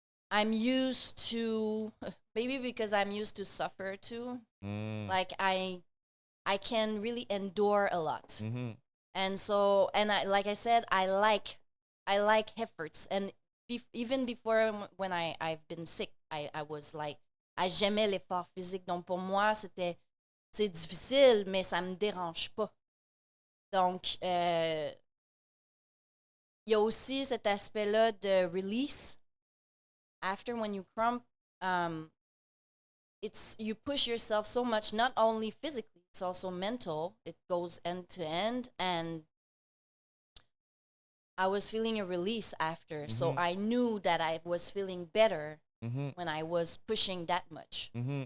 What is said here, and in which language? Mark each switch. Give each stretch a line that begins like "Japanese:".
English: I'm used to, maybe because I'm used to suffer too. Like I can really endure a lot. And so, like I said, I like efforts, and even before when I've been sick, I was like,
French: j'aimais l'effort physique. Donc, pour moi, c'est difficile, mais ça me dérange pas. Donc, il y a aussi cet aspect-là de release.
English: After when you crump, you push yourself so much, not only physically, it's also mental. It goes end to end, and I was feeling a release after. Mm-hmm. So I knew that I was feeling better mm-hmm. when I was pushing that much. Mm-hmm.